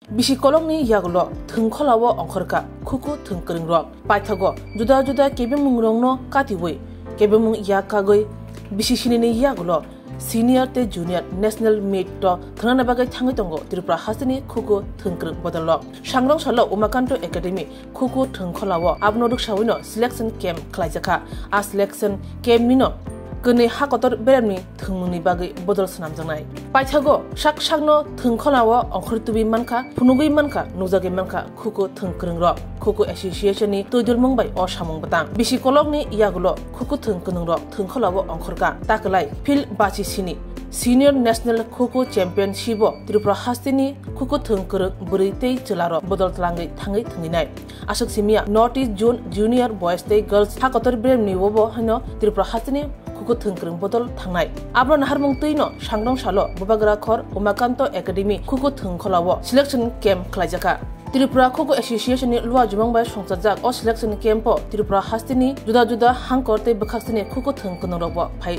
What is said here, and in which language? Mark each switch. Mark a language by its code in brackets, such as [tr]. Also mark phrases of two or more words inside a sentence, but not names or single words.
[trp] Bisi kolongni yagulo thungkholawo ongkhorka khuku thungkringrok paithago juda juda kebe mungrongno katiwei kebe mung yakagoi bisi sinini yagulo senior te [en] junior national meet [trp] to thangna bagai thangai tongo Tripura hasini khuku thungkrung bodolo sangrong salo Umakanto Academy khuku thungkholawo abnoduk sawino [en] selection camp [trp] khlaijaka a selection camp nino kene hakotor beremni thungmuni bagai bodol sanam jangai paithago sakno thungkholawo ongkhortubi manka phunugui manka nujagi manka khuku thungkrungrok khuku association ni toidul mungbai o samung batang bisi kolokni yagulo khuku thungkrungrok thungkholawo ongkhorka taklai phil bachi sini [en] senior national [trp] khuku championship Tripura hastini khuku thungkrung buritei chelaro bodol tlangai thangai thunginai asok simia North East Zone [en] junior boys [trp] te girls hakotor beremni wobo hano Tripura hastini khuku thungkrung bodol thangnai abro naharmung tuino sangrong salo bobagra khor Umakanto Academy khuku thungkholawo [en] selection camp [trp] khlaijaka Tripura Khuku Association ni lua jumang bai songchajak o [en] selection camp [trp] Tripura hastini juda juda hangkor te bkhaksini khuku thungkunrokbo phai